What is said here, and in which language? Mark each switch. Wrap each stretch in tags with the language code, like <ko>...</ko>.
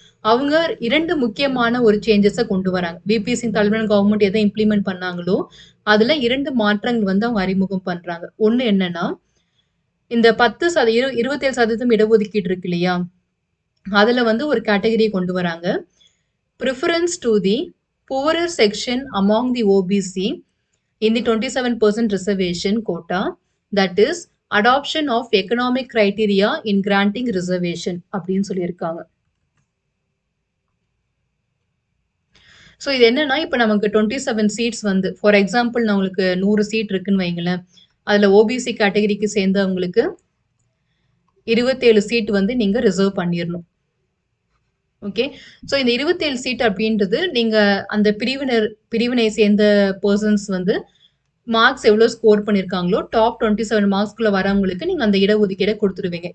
<ta>அவங்க 2 முக்கியமான ஒரு சேஞ்சஸ கொண்டு வராங்க. விபி சிங் தலைமையிலான கவர்ன்மெண்ட் எத இம்ப்ளிமெண்ட் பண்ணாங்களோ, அதுல 2 மாற்றங்கள் வந்து அவங்க அறிமுகம் பண்றாங்க. ஒண்ணு என்னன்னா, இந்த 27% இடஒதுக்கீடு இருக்கு இல்லையா? அதுல வந்து ஒரு கேட்டகரிய கொண்டு வராங்க.</ta> <en>Preference to the poorer section among the OBC in the 27% reservation quota, that is adoption of economic criteria in granting reservation</en> <ta>அப்படின்னு சொல்லியிருக்காங்க. ஸோ இது என்னன்னா, இப்ப நமக்கு 27 சீட்ஸ் வந்து</ta> <en>for example</en> <ta>நான் உங்களுக்கு 100 சீட் இருக்குன்னு வைங்களேன். அதுல ஓபிசி கேட்டகரிக்கு சேர்ந்தவங்களுக்கு 27 சீட் வந்து நீங்க ரிசர்வ் பண்ணிரணும். ஓகே. ஸோ இந்த 27 சீட் அப்படின்றது, நீங்க அந்த பிரிவினை சேர்ந்த பெர்சன்ஸ் வந்து மார்க்ஸ் எவ்வளோ ஸ்கோர் பண்ணியிருக்காங்களோ, டாப் 27 மார்க்ஸ்குள்ள வரவங்களுக்கு நீங்க அந்த இடஒதுக்கீட குடுத்துருவீங்க.</ta>